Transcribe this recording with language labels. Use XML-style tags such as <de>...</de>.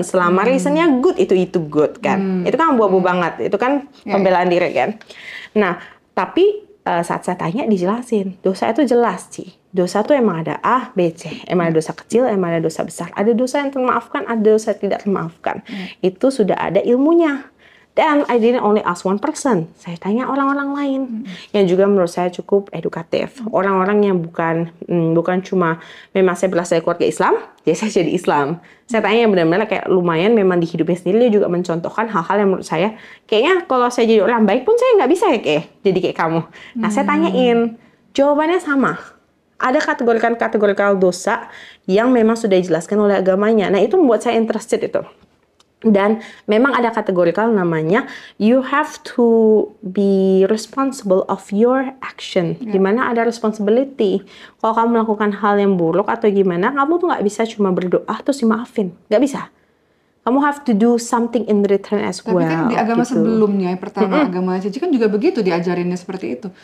<id>Selama reasonnya good, itu good kan. Itu kan abu-abu banget. Itu kan pembelaan diri kan. Nah, tapi saat saya tanya dijelasin, dosa itu jelas sih. Dosa itu emang ada A, B, C. Emang ada dosa kecil, emang ada dosa besar. Ada dosa yang termaafkan, ada dosa yang tidak termaafkan. Itu sudah ada ilmunya. Dan</id> <en>I didn't only ask one person.</en> <id>Saya tanya orang-orang lain yang juga menurut saya cukup edukatif. Orang-orang yang bukan cuma memang saya berasal dari keluarga Islam, jadi saya jadi Islam. Saya tanya yang benar-benar kayak lumayan memang di hidupnya sendiri dia juga mencontohkan hal-hal yang menurut saya kayaknya kalau saya jadi orang baik pun saya nggak bisa ya jadi kayak kamu. Nah saya tanyain, jawabannya sama. Ada kategori dosa yang memang sudah dijelaskan oleh agamanya. Nah itu membuat saya interested itu. Dan memang ada kategorikal namanya</id> <en>you have to be responsible of your action.</en> <id>Dimana ada responsibility. Kalau kamu melakukan hal yang buruk atau gimana, kamu tuh nggak bisa cuma berdoa terus dimaafin. Nggak bisa. Kamu</id> <en>have to do something in return as well.</en> <id>Tapi kan di agama sebelumnya, yang pertama agama Cici kan juga begitu diajarinnya seperti itu.</id>